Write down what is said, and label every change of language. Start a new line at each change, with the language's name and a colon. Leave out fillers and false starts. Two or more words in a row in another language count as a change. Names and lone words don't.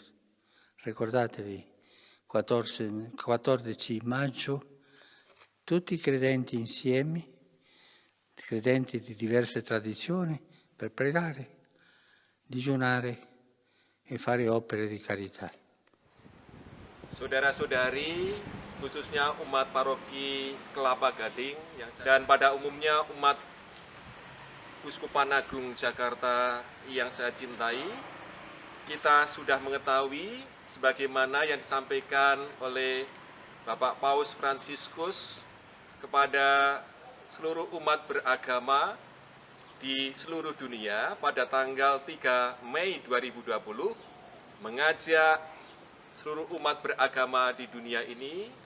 Italian: Ricordatevi, 14 maggio, tutti i credenti insieme, credenti di diverse tradizioni, per pregare, digiunare e fare opere di carità.
Indonesian: Saudara-saudari, khususnya umat paroki Kelapa Gading, dan pada umumnya umat Uskupan Agung Jakarta yang saya cintai, kita sudah mengetahui sebagaimana yang disampaikan oleh Bapak Paus Fransiskus kepada seluruh umat beragama di seluruh dunia pada tanggal 3 Mei 2020 mengajak seluruh umat beragama di dunia ini